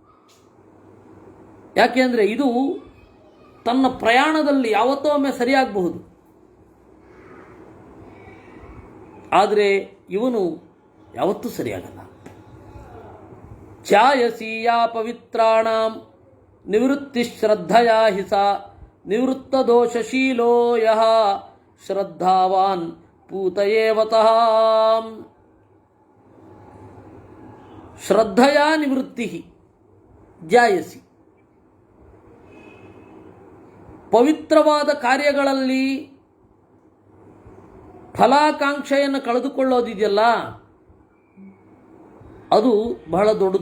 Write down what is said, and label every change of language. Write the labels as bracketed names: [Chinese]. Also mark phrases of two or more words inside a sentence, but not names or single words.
[Kannada] ಯಾಕೆಂದರೆ ಇದು ತನ್ನ ಪ್ರಯಾಣದಲ್ಲಿ ಯಾವತ್ತೋ ಒಮ್ಮೆ ಸರಿಯಾಗಬಹುದು, ಆದರೆ ಇವನು ಯಾವತ್ತೂ ಸರಿಯಾಗಲ್ಲ. [Sanskrit] ಛಾಯಸಿ ಯಾ ಪವಿತ್ರಾಣಾಂ ನಿವೃತ್ತಿಶ್ರದ್ಧಯಾ ಹಿ ಸಾ ನಿವೃತ್ತದೋಷಶೀಲೋ ಯಃ ಶ್ರದ್ಧಾವಾನ್ ಪೂತಯೇವತಃ. ಶ್ರದ್ಧಯಾ ನಿವೃತ್ತಿ ಜಾಯಸಿ. [Kannada] ಪವಿತ್ರವಾದ ಕಾರ್ಯಗಳಲ್ಲಿ ಫಲಾಕಾಂಕ್ಷೆಯನ್ನು ಕಳೆದುಕೊಳ್ಳೋದಿದೆಯಲ್ಲ, ಅದು ಬಹಳ ದೊಡ್ಡದು.